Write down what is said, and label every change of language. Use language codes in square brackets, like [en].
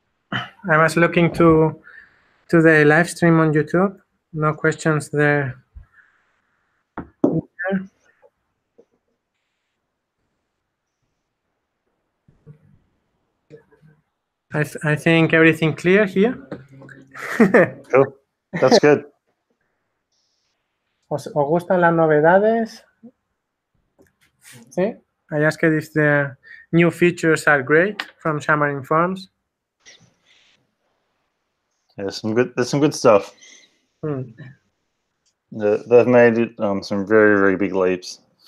[en] I was looking to the live stream on YouTube. No questions there. I think everything clear here. cool. That's good. [es] ¿Os gustan las novedades? Sí. [en] I asked if the new features are great from Xamarin Forms. Yeah, there's some good stuff. They've made it some very, very big leaps.